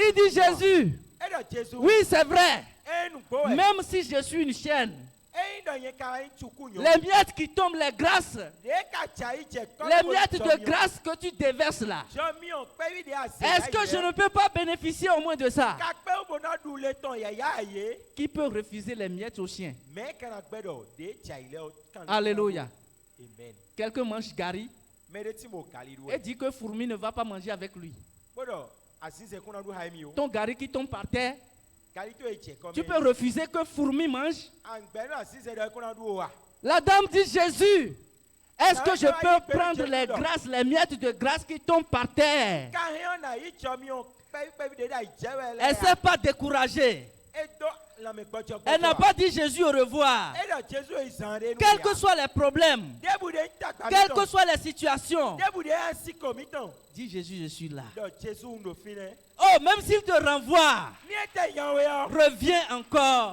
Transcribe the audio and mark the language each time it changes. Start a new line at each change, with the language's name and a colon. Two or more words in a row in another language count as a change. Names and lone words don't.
French: Il dit Jésus,
Gen: E dɔ Jésus.
French: oui c'est vrai.
Gen: E nu gbɔ wɛ.
French: Même si je suis une chienne,
Gen: E dɔ nye ka ŋutsu ku nyɔ.
French: les miettes qui tombent, les grâces,
Gen: De ka tsa yi dze kɔ.
French: les miettes de grâce que tu déverses là,
Gen: Jɔmiɔ kpɛvi de ase.
French: est-ce que je ne peux pas bénéficier au moins de ça?
Gen: Kakpɛ wo bona du le tɔn yaya ye.
French: Qui peut refuser les miettes aux chiens?
Gen: Mɛ kana gbɛ dɔ de tsa yi lɛ o. Alléluia. Amen.
French: Quelqu'un mange gari
Gen: Mɛ de ti mo kali du
French: et
Gen: wɛ.
French: dit que fourmi ne va pas manger avec lui.
Gen: Gbɔdɔ asize kuna du ha mi o.
French: Ton gari qui tombe par terre,
Gen: Kali to ye tse kɔmɛ.
French: tu peux refuser que fourmi mange.
Gen: Angbɛ no asize dɔ kuna du o wa.
French: La dame dit Jésus, est-ce que je peux prendre les grâces, les miettes de grâce qui tombent par terre?
Gen: Kahiã na yi jɔmiɔ kpɛvi de da yi dze wɛ lɛ
French: Elle ne
Gen: ya.
French: s'est pas découragée.
Gen: Edo
French: Elle n'a pas dit Jésus au revoir. Quels que soient les problèmes, quelles que soient les situations, dis Jésus, je suis là. Oh, même s'il te renvoie, reviens encore.